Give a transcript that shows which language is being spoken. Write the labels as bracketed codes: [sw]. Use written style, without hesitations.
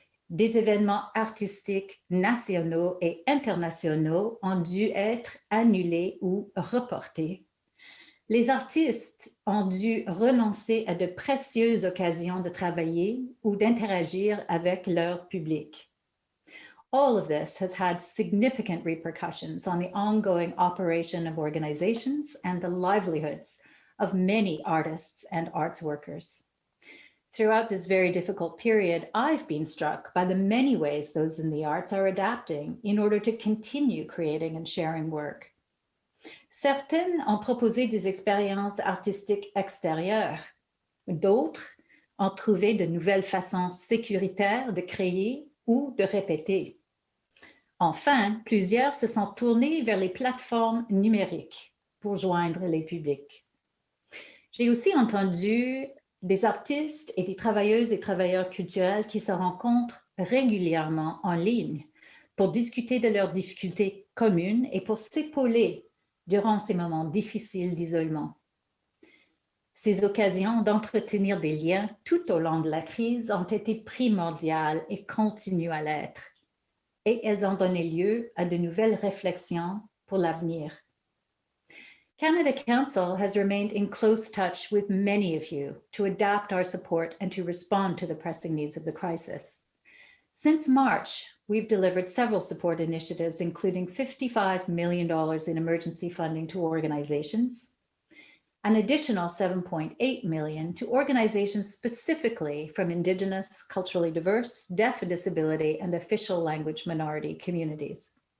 [fr] Des événements artistiques nationaux et internationaux ont dû être annulés ou reportés. Les artistes ont dû renoncer à de précieuses occasions de travailler ou d'interagir avec leur public. [en] All of this has had significant repercussions on the ongoing operation of organizations and the livelihoods of many artists and arts workers. Throughout this very difficult period, I've been struck by the many ways those in the arts are adapting in order to continue creating and sharing work. [fr] Certaines ont proposé des expériences artistiques extérieures. D'autres ont trouvé de nouvelles façons sécuritaires de créer ou de répéter. Enfin, plusieurs se sont tournés vers les plateformes numériques pour joindre les publics. J'ai aussi entendu des artistes et des travailleuses et travailleurs culturels qui se rencontrent régulièrement en ligne pour discuter de leurs difficultés communes et pour s'épauler durant ces moments difficiles d'isolement. Ces occasions d'entretenir des liens tout au long de la crise ont été primordiales et continuent à l'être. Et elles ont donné lieu à de nouvelles réflexions pour l'avenir. [en] Canada Council has remained in close touch with many of you to adapt our support and to respond to the pressing needs of the crisis. Since March, we've delivered several support initiatives, including $55 million in emergency funding to organizations, an additional $7.8 million to organizations specifically from Indigenous, culturally diverse, deaf and disability, and official language minority communities.